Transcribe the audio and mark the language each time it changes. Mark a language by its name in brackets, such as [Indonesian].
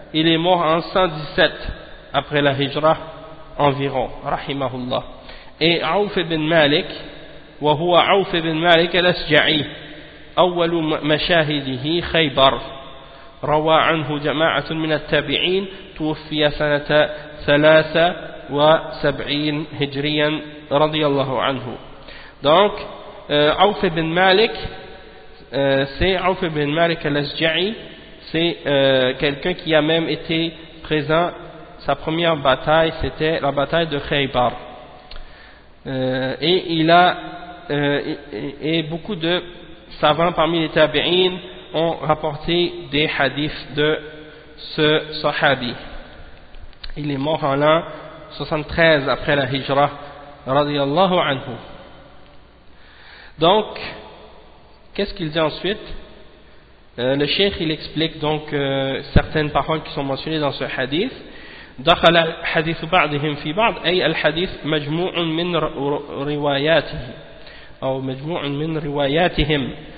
[French] Il est mort en 117 après la hijra environ, رحمه الله. [Arabic] Et عوف بن مالك, وهو عوف بن مالك الأشجعي, أول مشاهده خيبر, روى عنه جماعة من التابعين, توفي سنة 73 هجريا رضي الله عنه. [French] Donc عوف بن مالك, c'est عوف بن مالك الأشجعي, c'est quelqu'un qui a même été présent. Sa première bataille, c'était la bataille de Khaybar, et il a et beaucoup de savants parmi les tabi'in ont rapporté des hadiths de ce sahabi. Il est mort en l'an 73 après la hijra, radiyallahu anhu. Donc, qu'est-ce qu'il dit ensuite? Le cheikh, il explique donc certaines paroles qui sont mentionnées dans ce hadith. [Arabic] دخل حديث بعضهم في بعض, أي الحديث مجموع من رواياتهم, أو مجموع من رواياتهم.